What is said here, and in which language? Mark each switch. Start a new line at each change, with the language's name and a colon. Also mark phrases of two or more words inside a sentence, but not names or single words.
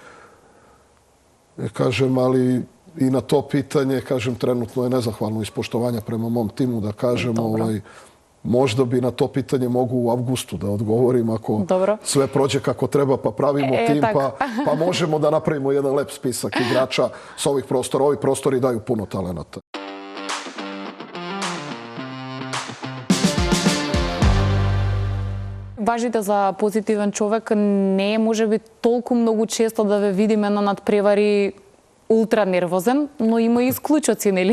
Serbian: Kažem, ali i na to pitanje, kažem, trenutno je nezahvalno ispoštovanja prema mom timu, da kažem, možda bi na to pitanje mogu u avgustu da odgovorim ako sve prođe kako treba, pa pravimo tim, pa možemo da napravimo jedan lep spisak igrača sa ovih prostora. Ovi prostori daju puno talenata.
Macedonian: Важите за позитивен човек не е може би толку многу често да ве видиме на надпревари ултра нервозен, но има и исклучоци, нели?